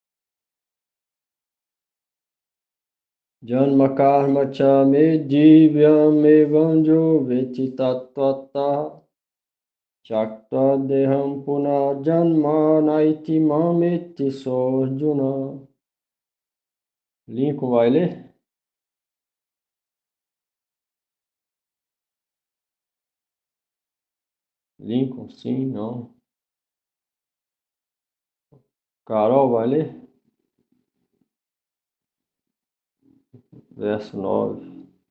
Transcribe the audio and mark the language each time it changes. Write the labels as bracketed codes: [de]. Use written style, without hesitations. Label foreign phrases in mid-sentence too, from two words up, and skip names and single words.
[sa] Janma karma cha me divyam evanjo veti tattvata chakta deham puna janma naiti mameti sorjuna. [pt] Lincoln vai ler? Lincoln, sim, não. Carol vai ler? Verso 9.